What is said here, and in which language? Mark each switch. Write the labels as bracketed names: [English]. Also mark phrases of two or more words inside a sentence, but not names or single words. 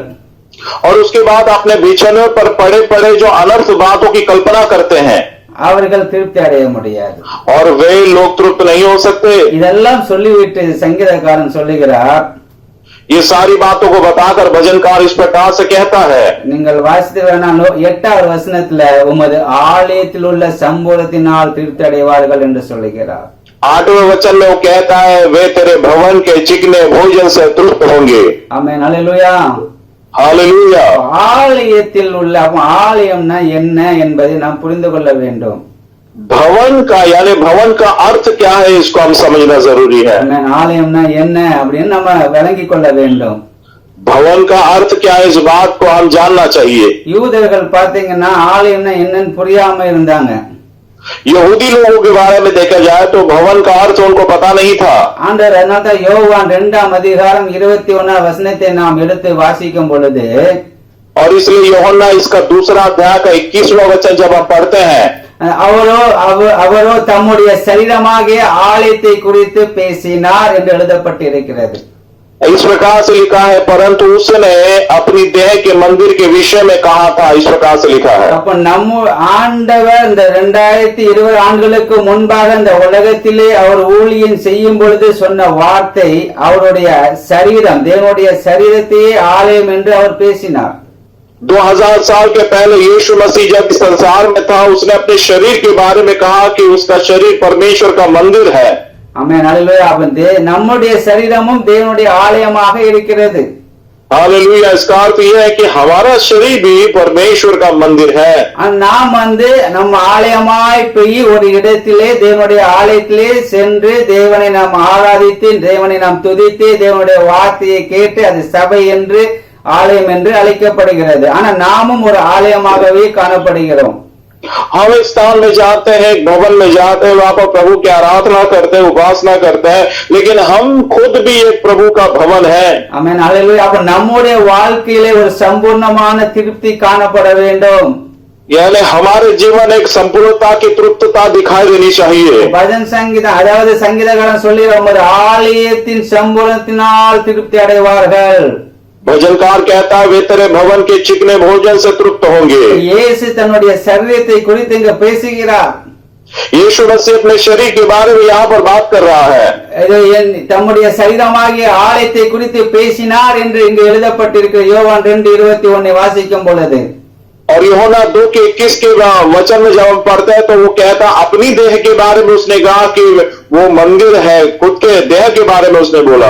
[Hindi] और उसके बाद अपने बिछौने पर पड़े पड़े जो अनर्थ बातों की कल्पना करते हैं, [Tamil] அவர்கள் திருப்தி அடைய முடியாது। [Hindi] और वे लोग तृप्त नहीं हो सकते। [Tamil] இதெல்லாம் சொல்லிவிட்டு சங்கீதக்காரன் சொல்லுகிறார், [Hindi] ये सारी बातों को बताकर भजनकार इस प्रकार से कहता है, [Tamil] நீங்கள் வாசித்து வேணாலும் 8வது வசனத்துல உமது ஆலயத்தில் உள்ள சம்பவத்தினால் திருப்தி அடைவார்கள் என்று சொல்லுகிறார்। [Hindi] 8वें वचन में वो कहता है वे तेरे भवन के चिकने भोजन से तृप्त होंगे। [Tamil] ஆமென், ஹல்லேலூயா। [Hindi] हालेलुया। [Tamil] ஆலயத்தில் உள்ள ஆலயம்னா என்ன என்பதை நாம் புரிந்து கொள்ள வேண்டும்। [Hindi] भवन का यानी भवन का अर्थ क्या है, इसको हम समझना जरूरी है। [Tamil] ஆமென், ஆலயம்னா என்ன அப்படின்னு நம்ம விளங்கிக் கொள்ள வேண்டும்। [Hindi] भवन का अर्थ क्या है, इस बात को हम जानना चाहिए। [Tamil] யூதர்கள் பாத்தீங்கன்னா ஆலயம்னா என்னன்னு புரியாம இருந்தாங்க। [Hindi] यहूदी लोगों के बारे में देखा जाए तो भवन का अर्थ उनको पता नहीं था। [Tamil] ஆண்டவர் அதனால்தான் யோவான் 2ஆம் அதிகாரம் 21ஆம் வசனத்தை நாம் எடுத்து வாசிக்கும் பொழுது, [Hindi] और इसलिए यूहन्ना इसका दूसरा अध्याय का 21वां वचन जब हम पढ़ते हैं, [Tamil] அவரோ தம்முடைய சரீரமாகிய ஆலயத்தை குறித்து பேசினார் என்று எழுதப்பட்டிருக்கிறது. [Hindi] इस प्रकार से लिखा है, परंतु उसने अपनी देह के मंदिर के विषय में कहा था, इस प्रकार से लिखा है। [Tamil] அப்ப நம்ம ஆண்டவர் இந்த 2020 ஆண்டுகளுக்கு முன்பாக இந்த உலகத்திலே அவர் ஊழியம் செய்யும் பொழுது சொன்ன வார்த்தை, அவருடைய சரீரம், தேவனுடைய சரீரத்தையே ஆலயம் என்று அவர் பேசினார். [Hindi] 2000 साल के पहले यीशु मसीह जब इस संसार में था, उसने अपने शरीर के बारे में कहा कि उसका शरीर परमेश्वर का मंदिर है। [Tamil] ஆமென், அல்லேலூயா. நம்முடைய சரீரமும் தேவனுடைய ஆலயமாக இருக்கிறது. [Hindi] हालेलुया। इसका अर्थ यह है कि हमारा शरीर भी परमेश्वर का मंदिर है। [Tamil] நாம் நம்ம ஆலயமாய் போய் ஒரு இடத்திலே தேவனுடைய ஆலயத்திலே சென்று தேவனை நாம் ஆராதித்து, தேவனை நாம் துதித்து, தேவனுடைய வார்த்தையை கேட்டு, அது சபை என்று ஆலயம் என்று அழைக்கப்படுகிறது. ஆனா நாமும் ஒரு ஆலயமாகவே காணப்படுகிறோம். [Hindi] हम इस स्थान में जाते हैं, एक भवन में जाते हैं, वहां पर प्रभु की आराधना करते हैं, उपासना करते हैं, लेकिन हम खुद भी एक प्रभु का भवन है। [Tamil] ஆமென், அல்லேலூயா. அப்ப நம்முடைய வாழ்க்கையிலே ஒரு சம்பூர்ணமான திருப்தி காணப்பட வேண்டும். [Hindi] यानी हमारे जीवन एक संपूर्णता की तृप्तता दिखाई देनी चाहिए। [Tamil] பஜன் சங்கீதம், அதாவது சங்கீதக்காரன் சொல்லி, ஒரு ஆலயத்தின் சம்பூர்ணத்தினால் திருப்தி அடைவார்கள். [Hindi] भजनकार कहता है, वे तेरे भवन के चिकने भोजन से तृप्त होंगे। [Tamil] இயேசு தன்னுடைய சரீரத்தை குறித்து இங்க பேசுகிறார். [Hindi] यीशु मसीह अपने शरीर के बारे में यहाँ पर बात कर रहा है। [Tamil] தம்முடைய சரீரமாகிய ஆலயத்தை குறித்து பேசினார் என்று இங்கு எழுதப்பட்டிருக்கிற யோவான் 2:21 வாசிக்கும் பொழுது, [Hindi] और यूहन्ना 2:21 के वचन में जब हम पढ़ते हैं तो वो कहता, अपनी देह के बारे में उसने कहा कि वो मंदिर है, खुद के देह के बारे में उसने बोला।